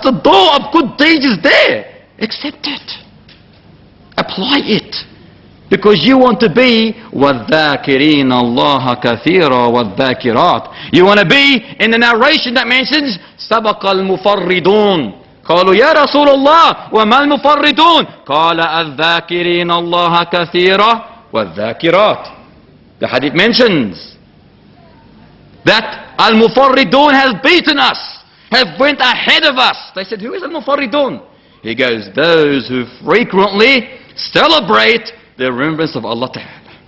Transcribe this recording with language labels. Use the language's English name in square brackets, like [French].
[English] The door of good deeds is there. Accept it. Apply it. Because you want to be [Arabic] وَالذَّاكِرِينَ اللَّهَ كَثِيرًا وَالذَّاكِرَاتِ. [English] You want to be in the narration that mentions [Arabic] سَبَقَ الْمُفَرِّدُونَ. قالوا يا رسول الله وما المفردون قال الذاكرين الله كثيرا والذاكرات. [English] The hadith mentions that al-mufarridun has beaten us, have went ahead of us. They said, who is al-mufarridun? He goes, those who frequently celebrate the remembrance of Allah Ta'ala.